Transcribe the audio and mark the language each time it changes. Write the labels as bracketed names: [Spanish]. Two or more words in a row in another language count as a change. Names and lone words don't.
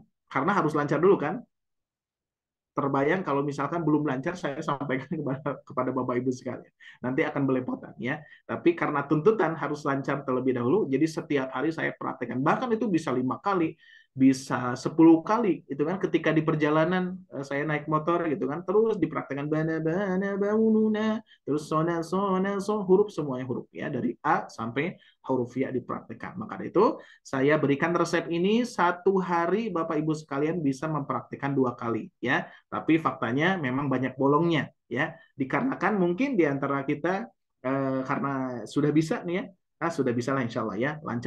[Indonesian] Karena harus lancar dulu kan. Terbayang kalau misalkan belum lancar saya sampaikan kepada Bapak Ibu sekalian. Nanti akan belepotan ya. Tapi karena tuntutan harus lancar terlebih dahulu, jadi setiap hari saya praktekkan. Bahkan itu bisa 5 kali, bisa 10 kali. Itu kan ketika di perjalanan saya naik motor gitu kan, terus dipraktekkan [Arabic] bana bana baununa, [Indonesian] terus [Arabic] sona sona so, [Indonesian] huruf semuanya huruf ya, dari A sampai huruf ya dipraktekkan. Maka dari itu saya berikan resep ini 1 hari Bapak Ibu sekalian bisa mempraktekkan 2 kali ya. Tapi faktanya memang banyak bolongnya ya, dikarenakan mungkin di antara kita karena sudah bisa nih ya, sudah bisa lah [Arabic] insya Allah [Indonesian] ya, lancar.